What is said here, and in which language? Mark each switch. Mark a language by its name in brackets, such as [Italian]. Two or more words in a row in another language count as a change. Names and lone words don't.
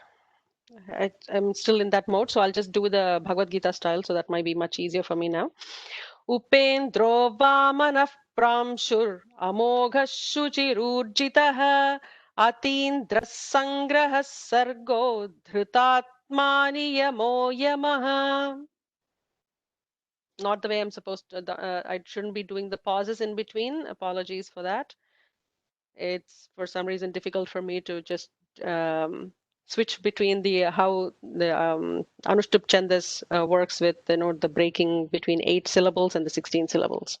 [English] I'm still in that mode, so I'll just do the Bhagavad Gita style, so that might be much easier for me now. [Sanskrit] उपेन्द्रो वामनः प्रांशुर् अमोघः शुचिरूर्जितः अतीन्द्रः सङ्ग्रहः सर्गो धृतात्मा नियमो यमः. [English] Not the way I'm supposed to. I shouldn't be doing the pauses in between. Apologies for that. It's for some reason difficult for me to just switch between how the [Sanskrit] अनुष्टुप् छन्दः [English] works with the breaking between 8 syllables and the 16 syllables.